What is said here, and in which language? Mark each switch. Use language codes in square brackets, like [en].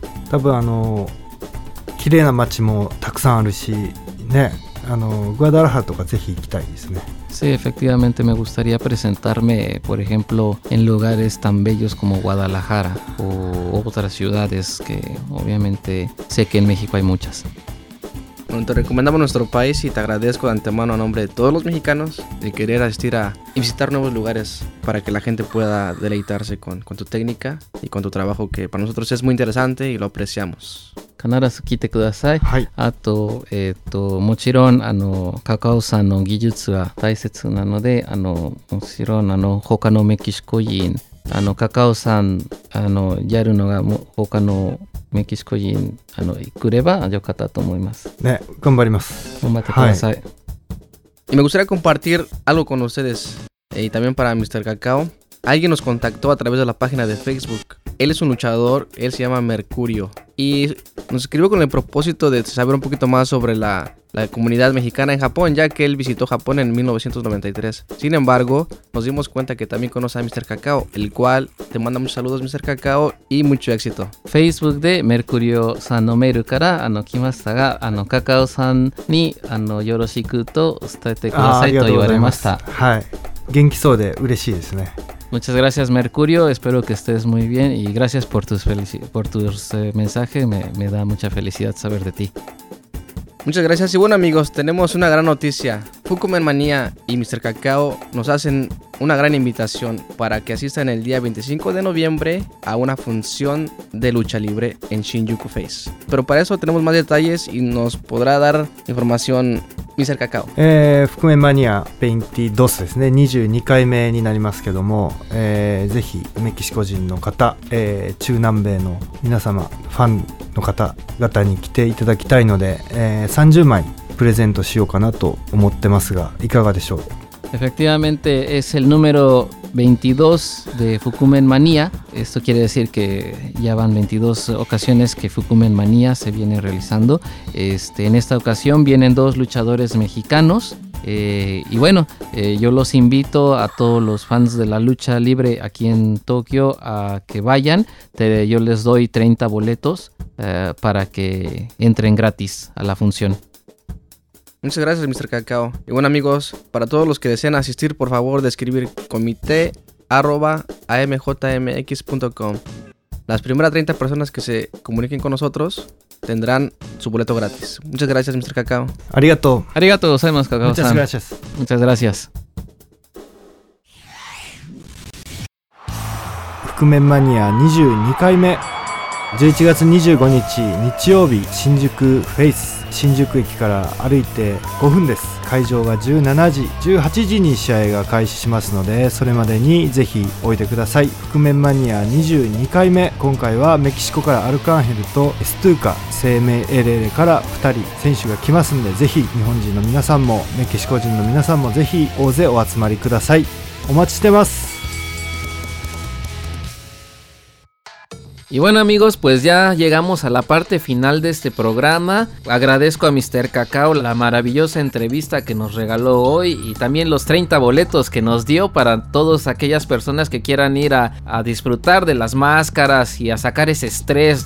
[ja] Tabun ano綺麗な街もたくさんあるしね、あのグアダラハラとかぜひ行きたいですね。 [es] Sí, efectivamente me gustaría presentarme, por ejemplo, en lugares tan bellos como Guadalajara o otras ciudades que obviamente sé que en México hay muchas. Bueno, te recomendamos nuestro país y te agradezco de antemano a nombre de todos los mexicanos de querer asistir a y visitar nuevos lugares para que la gente pueda deleitarse con tu técnica y con tu trabajo que para nosotros es muy interesante y lo apreciamos. [ja] 必ず聞いてください。はい、あと、もちろんあのカカオさんの技術は大切なので、あのもちろんあの他のメキシコ人あのカカオさんあのやるのが他のメキシコ人あの来ればよかったと思います。ね、頑張ります。頑張ってください。 [es] はい、me gustaría compartir algo con ustedes y también para Mr. Cacao. Alguien nos contactó a través de la página de Facebook. Él es un luchador, él se llama Mercurio. Y nos escribió con el propósito de saber un poquito más sobre la comunidad mexicana en Japón, ya que él visitó Japón en 1993. Sin embargo, nos dimos cuenta que también conoce a Mr. Cacao, el cual te manda muchos saludos, Mr. Cacao, y mucho éxito. [ja] Facebook de Mercurio-san no mail から来ましたが、Cacao-san にYo lo shiku to usutete kudasai と言われました。ありがとうございます。はい。元気そうで嬉しいですね。 [es] Muchas gracias, Mercurio. Espero que estés muy bien y gracias por tus mensajes. Me da mucha felicidad saber de ti. Muchas gracias. Y bueno, amigos, tenemos una gran noticia. Cucumber Manía y Mr. Cacao nos hacen una gran invitación para que asistan el día 25 de noviembre a una función de lucha libre en Shinjuku Face. Pero para eso tenemos más detalles y nos podrá dar información Mr. Cacao. [ja] Fukume Mania 22 ですね。 22回目になりますけども、ぜひメキシコ人の方、中南米の皆様ファンの方々に来ていただきたいので、30枚プレゼントしようかなと思ってますが、いかがでしょう。 [es] Efectivamente es el número 22 de Fukumen Manía. Esto quiere decir que ya van 22 ocasiones que Fukumen Manía se viene realizando. En esta ocasión vienen dos luchadores mexicanos. Yo los invito a todos los fans de la lucha libre aquí en Tokio a que vayan. Yo les doy 30 boletos para que entren gratis a la función. Muchas gracias, Mr. Cacao. Y bueno, amigos, para todos los que deseen asistir, por favor, de escribir comité@amjmx.com. Las primeras 30 personas que se comuniquen con nosotros tendrán su boleto gratis. Muchas gracias, Mr. Cacao. [ja] Arigato. Arigato, sabemos, Cacao. [es] Muchas gracias. Muchas gracias. [ja] Fukumen Mania 22回目. 11月25日日曜日、新宿フェイス、新宿駅から歩いて5分です。会場が17時18時に試合が開始しますので、それまでにぜひおいでください。覆面マニア22回目、今回はメキシコからアルカンヘルとエストゥーカ、生命エレレから2人選手が来ますので、ぜひ日本人の皆さんもメキシコ人の皆さんもぜひ大勢お集まりください。お待ちしてます。 [es] Y bueno, amigos, pues ya llegamos a la parte final de este programa. Agradezco a Mr. Cacao la maravillosa entrevista que nos regaló hoy y también los 30 boletos que nos dio para todas aquellas personas que quieran ir a disfrutar de las máscaras y a sacar ese estrés.